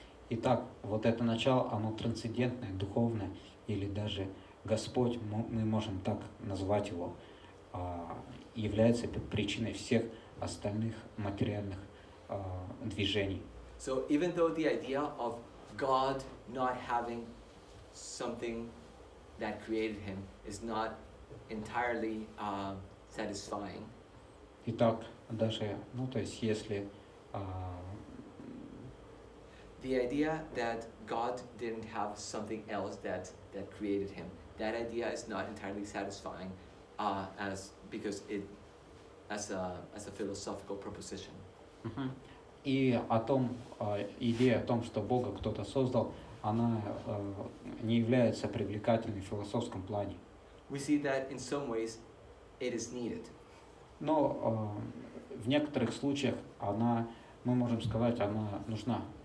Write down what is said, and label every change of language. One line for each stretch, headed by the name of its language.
Russian: Итак, вот это начало, оно трансцендентное, духовное, или даже Господь, мы можем так назвать его, является причиной всех остальных материальных движений.
English: So even though the idea of God not having something that created him is not entirely satisfying.
Russian: Итак, даже, то есть если
English: the idea that God didn't have something else that created him, that idea is not entirely satisfying because it as a philosophical proposition.
Russian: И идея о том, что Бога кто-то создал, она не является привлекательной в философском плане.
English: We see that in some ways it is needed.
Russian: Но в некоторых случаях мы можем сказать, она нужна.